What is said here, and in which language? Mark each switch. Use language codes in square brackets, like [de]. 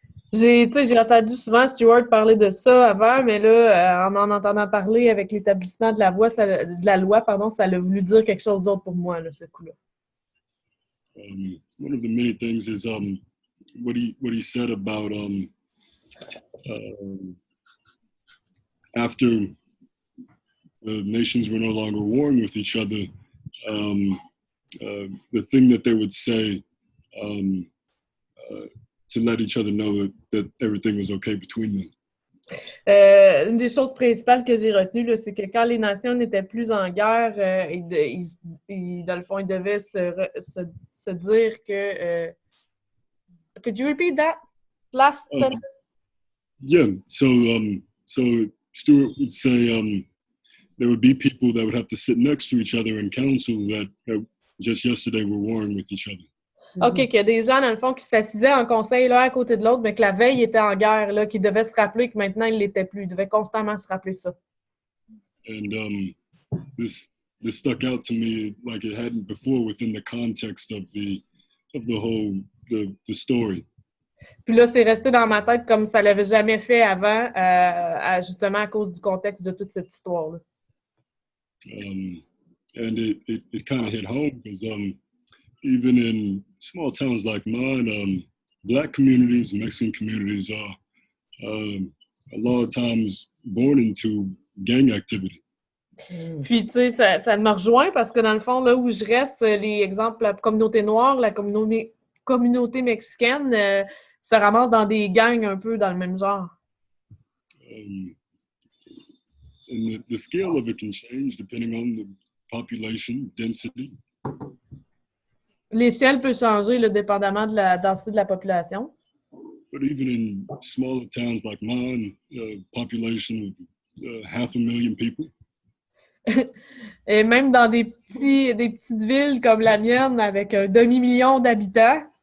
[fr] J'ai entendu souvent Stuart parler de ça avant, mais là, en entendant parler avec l'établissement de la loi, ça a voulu dire quelque chose d'autre pour moi, là, ce coup-là. [en] One of the many things is what he said about after the nations were no longer warring with each other, the thing that they would say to let each other know that everything was okay between them. [fr] Une des choses principales que j'ai retenues, là, c'est que quand les nations n'étaient plus en guerre, dans le fond, ils devaient se dire que... [en] could you repeat that last sentence? Yeah. So Stuart would say there would be people that would have to sit next to each other in council that just yesterday were warring with each other. [fr] OK, qu'il y a des gens, dans le fond, qui s'assisaient en conseil l'un à côté de l'autre, mais que la veille était en guerre, là, qui devaient se rappeler que maintenant, ils ne l'étaient plus. Ils devaient constamment se rappeler ça. [en] And this stuck out to me like it hadn't before within the context of the whole the story. [fr] Puis là, c'est resté dans ma tête comme ça ne l'avait jamais fait avant, justement à cause du contexte de toute cette histoire-là. [en] And it kind of hit home because even in small towns like mine, Black communities, Mexican communities are a lot of times born into gang activity. [fr] Puis, tu sais, ça me rejoint parce que dans le fond, là où je reste, les exemples, la communauté noire, la communauté mexicaine se ramassent dans des gangs un peu dans le même genre. [en] And the scale of it can change depending on the population density. [fr] L'échelle peut changer là, dépendamment de la densité de la population. [en] But even in smaller towns like mine, population of 500,000 people. [fr] Et même dans des petites villes comme la mienne avec un demi-million d'habitants.